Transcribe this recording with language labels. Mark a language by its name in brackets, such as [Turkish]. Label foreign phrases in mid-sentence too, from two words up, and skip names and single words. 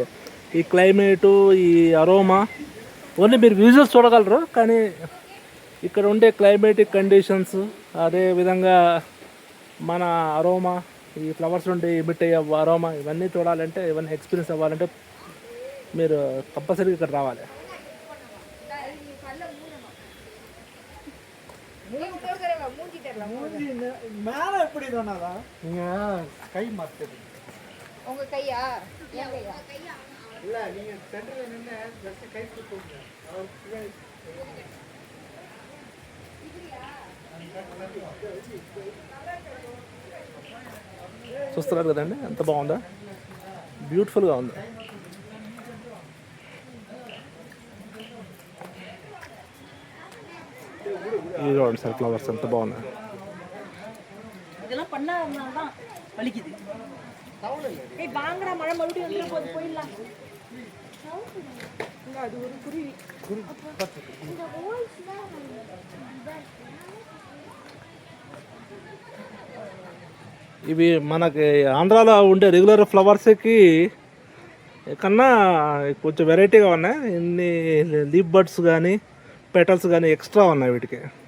[Telugu] ఈ క్లైమేటు, ఈ అరోమా ఓన్లీ మీరు విజువల్స్ చూడగలరు, కానీ ఇక్కడ ఉండే [English] climatic conditions, [Telugu] అదే విధంగా మన అరోమా, ఈ ఫ్లవర్స్ నుండి ఎమిట్ అయ్యే అరోమా, ఇవన్నీ చూడాలంటే, ఇవన్నీ ఎక్స్పీరియన్స్ అవ్వాలంటే మీరు కంపల్సరీగా ఇక్కడ రావాలి. [Tamil] மேல எப்படி சொன்னாதா நீங்க கை மாத்துது உங்க கையா ஏன் கையா இல்ல நீங்க சென்டர்ல நின்னு ஜஸ்ட் கை தூக்குங்க [Telugu] చూస్తున్నారు కదండి ఎంత బాగుందా, బ్యూటిఫుల్గా ఉంది. ఇది చూడండి సార్ ఫ్లవర్స్ ఎంత బాగున్నాయి. [Tamil] இதெல்லாம் பண்ணாதனால தான் வலிக்குது. ஏய் வாங்கடா, மழை மறுபடியும் வந்துற போது போயிடலாம். இங்க அது ஒரு குருவி. இந்த வாய்ஸ்ல [Telugu] ఇవి మనకి ఆంధ్రాలో ఉండే [English] regular flowers [Telugu] కన్నా కొంచెం వెరైటీగా ఉన్నాయి. ఇన్ని [English] leaf birds [Telugu] కానీ పెటల్స్ కానీ ఎక్స్ట్రా ఉన్నాయి వీటికి.